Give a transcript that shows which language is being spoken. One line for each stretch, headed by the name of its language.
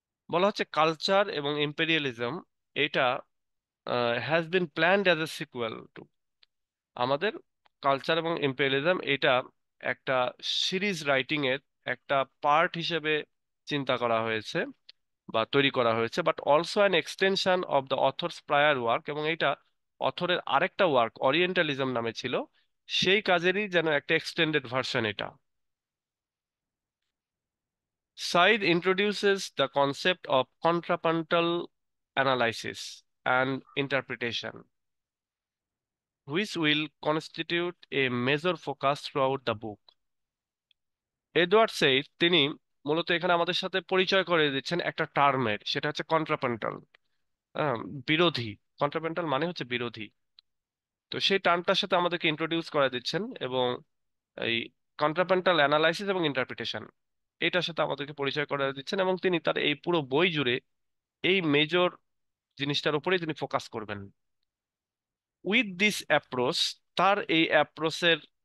Bangla: বলা হচ্ছে কালচার এবং ইম্পেরিয়ালিজম এটা
English: has been planned as a sequel to,
Bangla: আমাদের কালচার এবং ইম্পেরিয়ালিজম এটা একটা সিরিজ রাইটিং এর একটা পার্ট হিসেবে চিন্তা করা হয়েছে বা তৈরি করা হয়েছে,
English: but also an extension of the author's prior work,
Bangla: এবং এটা অথরের আরেকটা ওয়ার্ক ওরিয়েন্টালিজম নামে ছিল, সেই কাজেরই যেন একটা এক্সটেন্ডেড ভার্সন এটা।
English: Said introduces the concept of contrapuntal analysis and interpretation, which will constitute a major focus throughout the book.
Bangla: Edward said তিনি মূলত এখানে আমাদের সাথে পরিচয় করে দিচ্ছেন একটা টার্মের, সেটা হচ্ছে কন্ট্রাপান্টাল, বিরোধী। কন্ট্রাপান্টাল মানে হচ্ছে বিরোধী। তো সেই টার্মটার সাথে আমাদেরকে ইন্ট্রোডিউস করে দিচ্ছেন, এবং এই কন্ট্রাপান্টাল অ্যানালাইসিস এবং ইন্টারপ্রিটেশন, এটার সাথে আমাদেরকে পরিচয় করে দিচ্ছেন, এবং তিনি তার এই পুরো বই জুড়ে এই মেজর জিনিসটার উপরেই তিনি ফোকাস করবেন।
English: with this approach,
Bangla: তার এই অ্যাপ্রোচের